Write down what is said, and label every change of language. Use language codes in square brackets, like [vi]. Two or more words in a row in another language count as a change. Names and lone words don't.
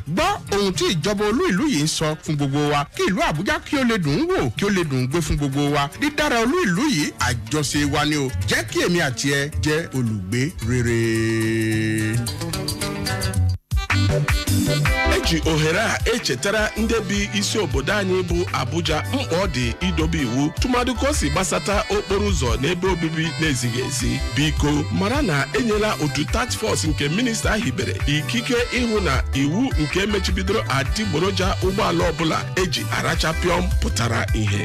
[yo] gbọ́ ohun tí ìjọba olú ìlú yìí ń sọ fún gbogbo wa kí ìlú Àbújá kí ó lè dùn ún wò kí ó lè dùn ún gbé fún gbogbo wa. dídára olú ìlú yìí àjọṣe wa ni o. jẹ́ kí èmi àti ẹ jẹ́ olùgbé rere. [ig] ji ohere a echetara ndị bi isi obodo anyị bụ Abuja mkpa ọ dị idobe iwu tụmadụ ka o si gbasata okporo ụzọ n'ebe obibi na-ezighị ezi. Biko mara na enyela otu task force nke minista hibere ikike ịhụ na iwu nke mechibidoro adịgboroja ụgbọala ọbụla eji arachapịọm pụtara ihe.